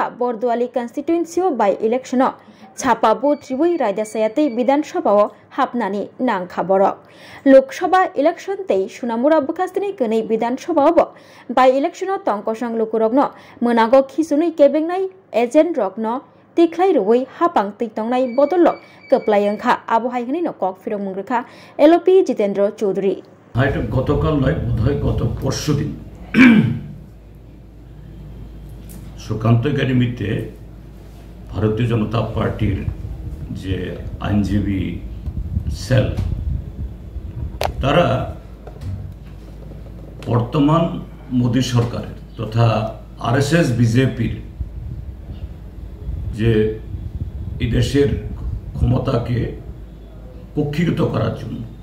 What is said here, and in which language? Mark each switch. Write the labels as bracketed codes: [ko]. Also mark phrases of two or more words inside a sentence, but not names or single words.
[trp] बरदुआली कन्स्टिट्युएन्सियाव बाय इलेक्शनाव छापा बुथ रिवै रायदासायातै विधानसभाव हाबनानि नांखाबरक लोकसभा इलेक्शन तै सुनामुरा बुखास्तिनि गनै विधानसभाव बाय इलेक्शनाव तंकसं लुकुरगनो मोनागो खिसुनै केबेंनाय एजेन्ट रगनो तिख्लाय रुवै हापां तैतंनाय बदल कप्लायंखा आबहाय हनै न कक फिरक मुंग्रखा एलपी जितेन्द्र चौधरी [bn] এটা গতকাল নয় বোধহয় গত পরশুদিন সুকান্ত একাডেমিতে ভারতীয় জনতা পার্টির যে আইনজীবী সেল তারা বর্তমান মোদী সরকারের তথা আরএসএস বিজেপির যে এই দেশের ক্ষমতাকে কক্ষিগত করার জন্য